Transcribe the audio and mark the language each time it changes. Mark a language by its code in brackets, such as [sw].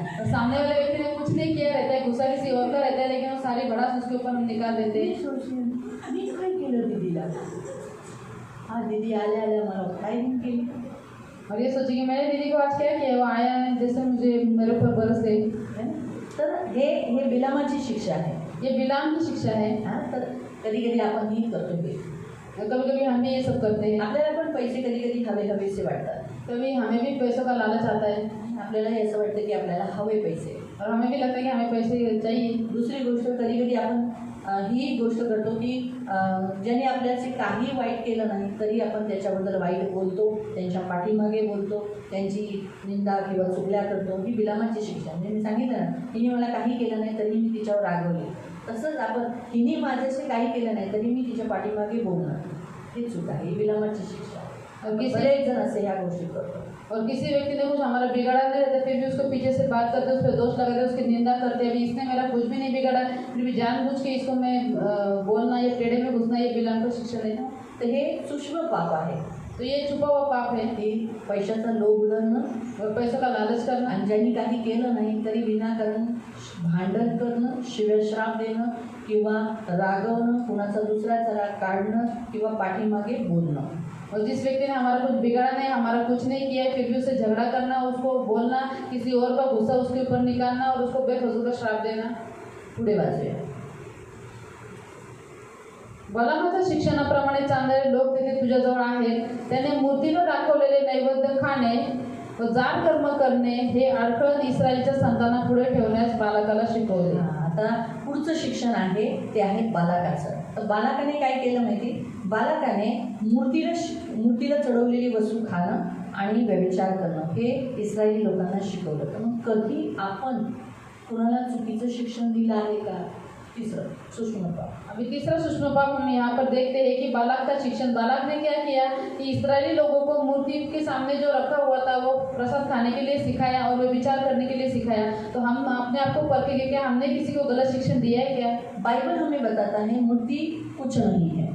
[hi] सामने वाले व्यक्ति ने कुछ नहीं किया रहता है गुस्सा किसी और का रहता है लेकिन वो सारी भड़ास उसके ऊपर हम निकाल देते हैं. [mr] मी काय केलं दीदीला. हा दीदी आल्या मला काय नाही केली. [hi] और ये सोचिए कि मैंने दीदी को आज क्या किया वो आया है जैसे मुझे मेरे ऊपर बरस गई. [mr] तर हे बिलामाची शिक्षा आहे. [hi] ये बिलाम की शिक्षा है. [mr] हां तर कधी कधी आपण ही करतो की [hi] कभी कभी हम भी ये सब करते हैं। [mr] आपल्याला पण पैसे कधी कधी हवे हवेसे वाटतात. [hi] कभी हमें भी पैसों का लालच आता है [mr] आपल्याला हे असं वाटतं की आपल्याला हवे पैसे. [hi] और हमें भी लगता है कि हमें पैसे चाहिए। [mr] दुसरी गोष्ट कधी कधी आपण ही गोष्ट करतो की ज्याने आपल्याचे काही वाईट केलं नाही तरी आपण त्याच्याबद्दल वाईट बोलतो, त्यांच्या पाठीमागे बोलतो, त्यांची निंदा किंवा चुगल्या करतो. ही बिलामाची शिक्षा. म्हणजे मी सांगितलं ना, हिने मला काही केलं नाही तरी मी तिच्यावर रागवले. तसंच आपण हिने माझ्याशी काही केलं नाही तरी मी तिच्या पाठीमागे बोलणार, ही चूक आहे. ही बिलामाची शिक्षा. बरेच जण असे ह्या गोष्टी करतो. [hi] और किसी व्यक्ति ने कुछ हमारा बिगाड़ा नहीं रहता फिर भी उसको पीछे से बात करते, उस पर दोष लगाते, उसकी निंदा करते, अभी इसने मेरा कुछ भी नहीं बिगाड़ा फिर भी जानबूझ के इसको मैं बोलना या टेढ़े में घुसना, ये बिलाम को शिक्षा देना. [mr] तर हे सूक्ष्म पाप आहे. [hi] तो ये छुपा हुआ पाप है. [mr] हे पैशाचा लोभ धरणं [hi] और पैसों का लालच करना. [mr] आणि ज्यांनी काही केलं नाही तरी विनाकारण भांडण करणं, शिव्याश्राप देणं किंवा रागवणं, कुणाचा दुसऱ्याचा राग काढणं किंवा पाठीमागे बोलणं. [hi] और जिस व्यक्ति ने हमारा कुछ बिगाड़ा नहीं, हमारा कुछ नहीं किया है फिर भी उससे झगड़ा करना, उसको बोलना, किसी और का गुस्सा उसके ऊपर निकालना और उसको बेफजूल का श्राप देना. [mr] पुढे वाचूया. बलामाच्या शिक्षणाप्रमाणे चांगले लोक तेथे तुझ्याजवळ आहेत. त्याने मूर्तीनं दाखवलेले नैवेद्य खाणे व जाड कर्म करणे हे अडखळण इस्रायलच्या संतानापुढे ठेवण्यास बालकाला शिकवले. आता पुढचं शिक्षण आहे ते आहे बालकाचं. तर बालकाने काय केलं माहिती? बालकाने मूर्तीला चढवलेली वस्तू खाणं आणि व्यभिचार करणं हे इस्रायली लोकांना शिकवलं. तर मग कधी आपण कुणाला चुकीचं शिक्षण दिलं आहे का? तीसरं सूक्ष्म पाप. [hi] अभी तीसरा सूक्ष्म पाप हम यहाँ पर देखते हैं कि बालक का शिक्षण. बालक ने क्या किया कि इस्राएली लोगों को मूर्ति के सामने जो रखा हुआ था वो प्रसाद खाने के लिए सिखाया और वो विचार करने के लिए सिखाया. तो हम अपने आप को परखेंगे, क्या हमने किसी को गलत शिक्षण दिया है क्या? बाइबल हमें बताता है मूर्ति कुछ नहीं है.